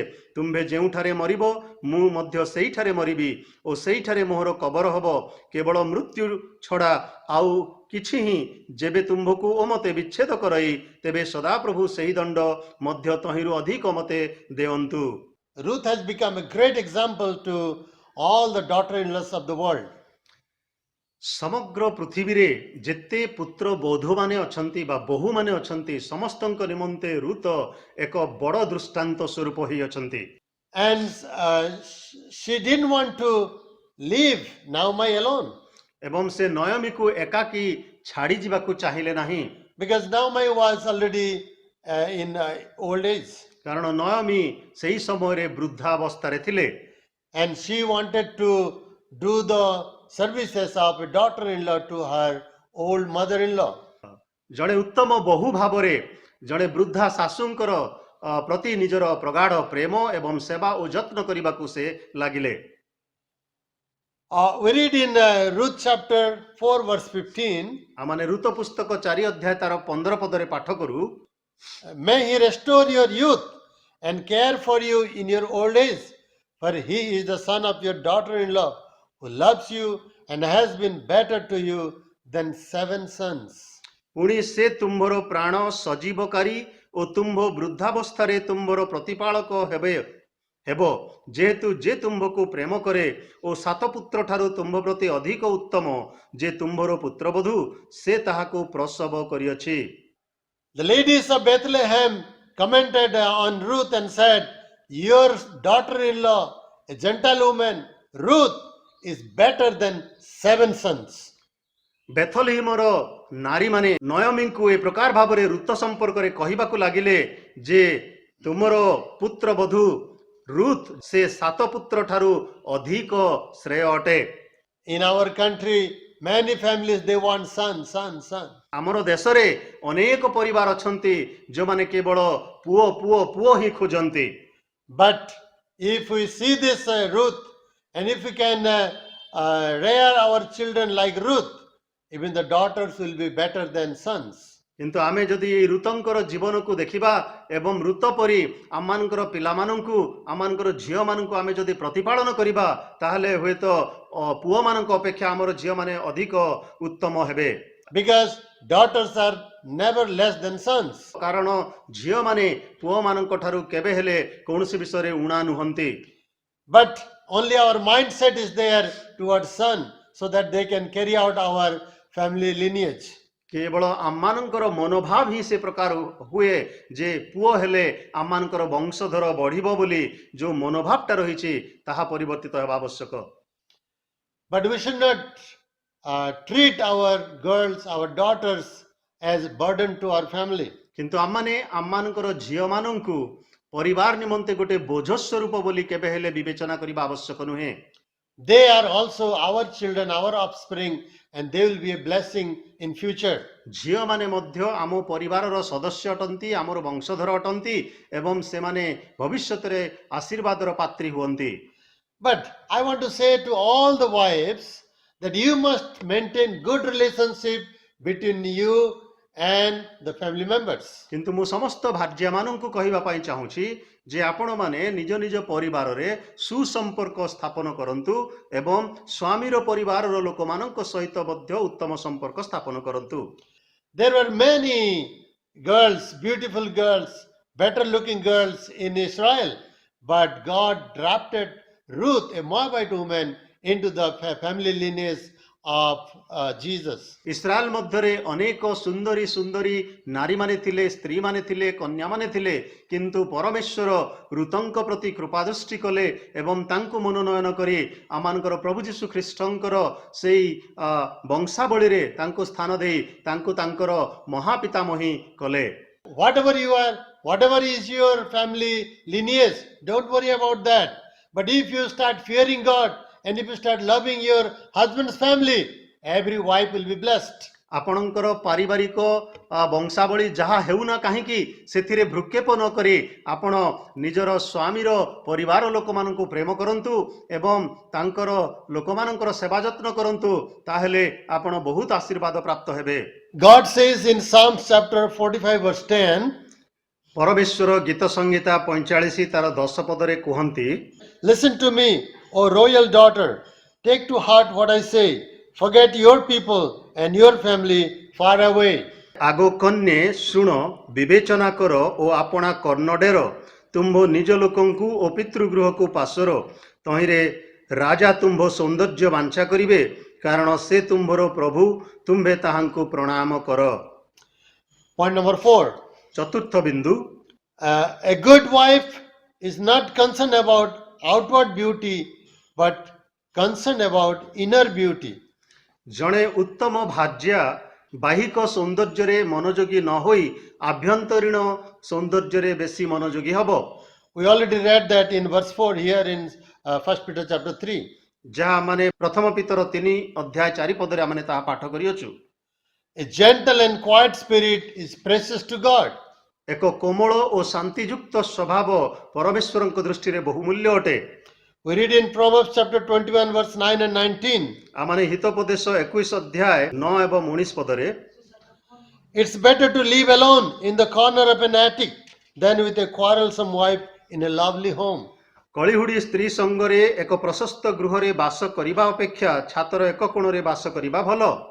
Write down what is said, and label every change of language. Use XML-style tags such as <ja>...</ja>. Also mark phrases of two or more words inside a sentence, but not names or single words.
<or>ତୁମ୍ଭେ ଯେଉଁଠାରେ ମରିବ ମୁଁ ମଧ୍ୟ ସେଇଠାରେ ମରିବି ଓ ସେଇଠାରେ ମୋହର କବର ହେବ। କେବଳ ମୃତ୍ୟୁ ଛଡ଼ା ଆଉ କିଛି ହିଁ ଯେବେ ତୁମ୍ଭକୁ ଓ ମତେ ବିଚ୍ଛେଦ କରଇ, ତେବେ ସଦାପ୍ରଭୁ ସେହି ଦଣ୍ଡ ମଧ୍ୟ ତହିଁରୁ ଅଧିକ ମତେ ଦେଅନ୍ତୁ।</or> <en>Ruth has become a great example to all the daughter-in-laws of the world.</en> <or>ସମଗ୍ର ପୃଥିବୀରେ ଯେତେ ପୁତ୍ର ବଧୂମାନେ ଅଛନ୍ତି ବା ବୋହୂମାନେ ଅଛନ୍ତି, ସମସ୍ତଙ୍କ ନିମନ୍ତେ ଋତ ଏକ ବଡ଼ ଦୃଷ୍ଟାନ୍ତ ସ୍ୱରୂପ ହୋଇ ଅଛନ୍ତି।</or> <en>And she didn't want to leave Naomi alone,</en> <or>ଏବଂ ସେ ନୟମୀକୁ ଏକାକୀ ଛାଡ଼ି ଯିବାକୁ ଚାହିଁଲେ ନାହିଁ।</or> <en>because Naomi was already in old age,</en> <or>କାରଣ ନୟମୀ ସେହି ସମୟରେ ବୃଦ୍ଧାବସ୍ଥାରେ ଥିଲେ।</or> <en>and she wanted to do the services of a daughter-in-law to her old mother-in-law.</en> <or>ଜଣେ ଉତ୍ତମ ବହୁ ଭାବରେ ଜଣେ ବୃଦ୍ଧା ଶାଶୁଙ୍କର ପ୍ରତି ନିଜର ପ୍ରଗାଢ଼ ପ୍ରେମ ଏବଂ ସେବା ଓ ଯତ୍ନ କରିବାକୁ ସେ ଲାଗିଲେ।</or> <en>We read in Ruth chapter 4 verse 15,</en> <or>ଆମମାନେ ଋତ ପୁସ୍ତକ 4 ଅଧ୍ୟାୟ ତାର 15 ପଦରେ ପାଠ କରୁ।</or> <en>may he restore your youth and care for you in your old age, for he is the son of your daughter-in-law who loves you and has been better to you than 7 sons.</en> <or>ପୁଣି ସେ ତୁମ୍ଭର ପ୍ରାଣ ସଜୀବକାରୀ ଓ ତୁମ୍ଭ ବୃଦ୍ଧାବସ୍ଥାରେ ତୁମ୍ଭର ପ୍ରତିପାଳକ ହେବ, ଯେହେତୁ ଯେ ତୁମ୍ଭକୁ ପ୍ରେମ କରେ ଓ 7 ପୁତ୍ର ଠାରୁ ତୁମ୍ଭ ପ୍ରତି ଅଧିକ ଉତ୍ତମ ଯେ ତୁମ୍ଭର ପୁତ୍ରବଧୂ, ସେ ତାହାକୁ ପ୍ରସବ କରିଅଛି।</or> <en>The ladies of Bethlehem commented on Ruth and said, "Your daughter-in-law, a Gentile woman, Ruth, is better than 7 sons."</en> <or>ବେଥଲହିମର ନାରୀମାନେ ନୟମୀଙ୍କୁ ଏ ପ୍ରକାର ଭାବରେ ଋତ ସମ୍ପର୍କରେ କହିବାକୁ ଲାଗିଲେ ଯେ ତୁମର ପୁତ୍ରବଧୂ ରୁଥ୍ ସେ 7 ପୁତ୍ର ଠାରୁ ଅଧିକ ଶ୍ରେୟ ଅଟେ।</or> <en>In our country, many families they want son, son, son.</en> <or>ଆମର ଦେଶରେ ଅନେକ ପରିବାର ଅଛନ୍ତି ଯେଉଁମାନେ କେବଳ ପୁଅ ପୁଅ ପୁଅ ହିଁ ଖୋଜନ୍ତି।</or> <en>But if we see this Ruth, and if we can rear our children like Ruth, even the daughters will be better than sons.</en> <or>କିନ୍ତୁ ଆମେ ଯଦି ଏଇ ଋତଙ୍କର ଜୀବନକୁ ଦେଖିବା ଏବଂ ଋତ ପରି ଆମମାନଙ୍କର ପିଲାମାନଙ୍କୁ ଆମମାନଙ୍କର ଝିଅମାନଙ୍କୁ ଆମେ ଯଦି ପ୍ରତିପାଳନ କରିବା ତାହେଲେ ହୁଏତ ପୁଅମାନଙ୍କ ଅପେକ୍ଷା ଆମର ଝିଅମାନେ ଅଧିକ ଉତ୍ତମ ହେବେ।</or> <en>Because daughters are never less than sons.</en> <or>କାରଣ ଝିଅମାନେ ପୁଅମାନଙ୍କ ଠାରୁ କେବେ ହେଲେ କୌଣସି ବିଷୟରେ ଉଣା ନୁହନ୍ତି।</or> <en>But only our mindset is there towards son, so that they can carry out our family lineage.</en> <or>କେବଳ ଆମମାନଙ୍କର ମନୋଭାବ ହିଁ ସେ ପ୍ରକାର ହୁଏ ଯେ ପୁଅ ହେଲେ ଆମମାନଙ୍କର ବଂଶଧର ବଢିବ ବୋଲି ଯେଉଁ ମନୋଭାବଟା ରହିଛି ତାହା ପରିବର୍ତ୍ତିତ ହେବା ଆବଶ୍ୟକ।</or> <en>But we should not treat our girls, our daughters as burden to our family.</en> <or>କିନ୍ତୁ ଆମମାନେ ଆମମାନଙ୍କର ଝିଅମାନଙ୍କୁ ପରିବାର ନିମନ୍ତେ ଗୋଟେ ବୋଝ ସ୍ୱରୂପ ବୋଲି କେବେ ହେଲେ ବିବେଚନା କରିବା ଆବଶ୍ୟକ ନୁହେଁ।</or> <en>They are also our children, our offspring, and they will be a blessing in future.</en> <or>ଝିଅମାନେ ମଧ୍ୟ ଆମ ପରିବାରର ସଦସ୍ୟ ଅଟନ୍ତି, ଆମର ବଂଶଧର ଅଟନ୍ତି ଏବଂ ସେମାନେ ଭବିଷ୍ୟତରେ ଆଶୀର୍ବାଦର ପାତ୍ରୀ ହୁଅନ୍ତି।</or> <en>But I want to say to all the wives that you must maintain good relationship between you and the family members.</en> <or>କିନ୍ତୁ ମୁଁ ସମସ୍ତ ଭାର୍ଯ୍ୟାମାନଙ୍କୁ କହିବା ପାଇଁ ଚାହୁଁଛି ଯେ ଆପଣମାନେ ନିଜ ନିଜ ପରିବାରରେ ସୁସମ୍ପର୍କ ସ୍ଥାପନ କରନ୍ତୁ ଏବଂ ସ୍ୱାମୀର ପରିବାରର ଲୋକମାନଙ୍କ ସହିତ ମଧ୍ୟ ଉତ୍ତମ ସମ୍ପର୍କ ସ୍ଥାପନ କରନ୍ତୁ।</or> <en>There were many girls, beautiful girls, better looking girls in Israel, but God drafted Ruth, a Moabite woman, into the family lineage of Jesus.</en> <or>ଇସ୍ରାଏଲ ମଧ୍ୟରେ ଅନେକ ସୁନ୍ଦରୀ ସୁନ୍ଦରୀ ନାରୀମାନେ ଥିଲେ, ସ୍ତ୍ରୀମାନେ ଥିଲେ, କନ୍ୟାମାନେ ଥିଲେ, କିନ୍ତୁ ପରମେଶ୍ୱର ଋତଙ୍କ ପ୍ରତି କୃପାଦୃଷ୍ଟି କଲେ ଏବଂ ତାଙ୍କୁ ମନୋନୟନ କରି ଆମମାନଙ୍କର ପ୍ରଭୁ ଯୀଶୁ ଖ୍ରୀଷ୍ଟଙ୍କର ସେଇ ବଂଶାବଳୀରେ ତାଙ୍କୁ ସ୍ଥାନ ଦେଇ ତାଙ୍କୁ ତାଙ୍କର ମହାପିତାମହୀ କଲେ।</or> <en>Whatever you are, whatever is your family lineage, don't worry about that. But if you start fearing God, and if you start loving your husband's family, every wife will be blessed.</en> <or>ଆପଣଙ୍କର ପାରିବାରିକ ବଂଶାବଳୀ ଯାହା ହେଉନା କାହିଁକି ସେଥିରେ ଭ୍ରୂକ୍ଷେପ ନ କରି ଆପଣ ନିଜର ସ୍ୱାମୀର ପରିବାର ଲୋକମାନଙ୍କୁ ପ୍ରେମ କରନ୍ତୁ ଏବଂ ତାଙ୍କର ଲୋକମାନଙ୍କର ସେବା ଯତ୍ନ କରନ୍ତୁ, ତାହେଲେ ଆପଣ ବହୁତ ଆଶୀର୍ବାଦ ପ୍ରାପ୍ତ ହେବେ।</or> <en>God says in Psalms chapter 45 verse 10,</en> <or>ପରମେଶ୍ୱର ଗୀତ ସଂହିତା 45 ତାର 10 ପଦରେ କୁହନ୍ତି,</or> <en>"Listen to me, O royal daughter, take to heart what I say. Forget your people and your family far away."</en> <or>ଆଗ କନ୍ୟା ଶୁଣ, ବିବେଚନା କର ଓ ଆପଣା କର୍ଣ୍ଣଡେର, ତୁମ୍ଭ ନିଜ ଲୋକଙ୍କୁ ଓ ପିତୃଗୃହକୁ ପାଶର, ତହିଁରେ ରାଜା ତୁମ୍ଭ ସୌନ୍ଦର୍ଯ୍ୟ ବାଞ୍ଛା କରିବେ, କାରଣ ସେ ତୁମ୍ଭର ପ୍ରଭୁ, ତୁମ୍ଭେ ତାହାଙ୍କୁ ପ୍ରଣାମ କର।</or> <en>Point number 4.</en> <or>ଚତୁର୍ଥ ବିନ୍ଦୁ,</or> <en>A good wife is not concerned about outward beauty, but concerned about inner beauty.</en> <or>ଜଣେ ଉତ୍ତମ ଭାର୍ଯ୍ୟା ବାହିକ ସୌନ୍ଦର୍ଯ୍ୟରେ ମନୋଯୋଗୀ ନ ହୋଇ ଆଭ୍ୟନ୍ତରୀଣ ସୌନ୍ଦର୍ଯ୍ୟରେ ବେଶୀ ମନୋଯୋଗୀ ହେବ।</or> <en>We already read that in verse 4 here in 1 Peter chapter 3.</en> <or>ଯାହା ମାନେ ପ୍ରଥମ ପିତର 3 ଅଧ୍ୟାୟ 4 ପଦରେ ଆମେ ତାହା ପାଠ କରିଅଛୁ।</or> <en>A gentle and quiet spirit is precious to God.</en> <or>ଏକ କୋମଳ ଓ ଶାନ୍ତିଯୁକ୍ତ ସ୍ୱଭାବ ପରମେଶ୍ୱରଙ୍କ ଦୃଷ୍ଟିରେ ବହୁମୂଲ୍ୟ ଅଟେ।</or> <en>We read in Proverbs chapter 21 verse 9 and 19.</en> <or>ଆମମାନେ ହିତୋପଦେଶ 21 ଅଧ୍ୟାୟ 9 ଏବଂ 19 ପଦରେ,</or> <en>It's better to live alone in the corner of an attic than with a quarrelsome wife in a lovely home.</en> <or>କଳିହୁଡ଼ି ସ୍ତ୍ରୀ ସଙ୍ଗରେ ଏକ ପ୍ରଶସ୍ତ ଗୃହରେ ବାସ କରିବା ଅପେକ୍ଷା ଛାତର ଏକ କୋଣରେ ବାସ କରିବା ଭଲ।</or>